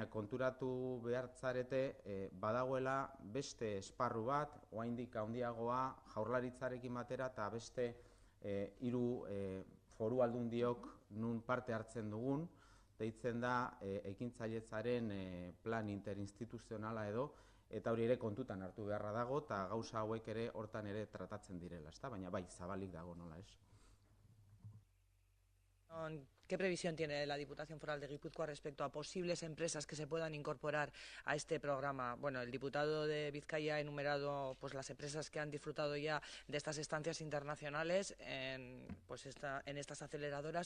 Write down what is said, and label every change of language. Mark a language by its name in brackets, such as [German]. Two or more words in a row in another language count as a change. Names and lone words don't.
[Basque] konturatu behartzarete badagoela beste esparru bat, oraindik handiagoa Jaurlaritzarekin batera eta beste 3 foru aldundiok nun parte hartzen dugun, deitzen da ekintzailetzaren plan interinstituzionala edo, eta hori ere kontutan hartu beharra dago, eta gauza hauek ere hortan ere tratatzen direla, baina bai, zabalik dago nola ez. [Spanish] ¿Qué previsión tiene la Diputación Foral de Guipúzcoa respecto a posibles empresas que se puedan incorporar a este programa? Bueno, el diputado de Vizcaya ha enumerado las empresas que han disfrutado ya de estas estancias internacionales en estas aceleradoras.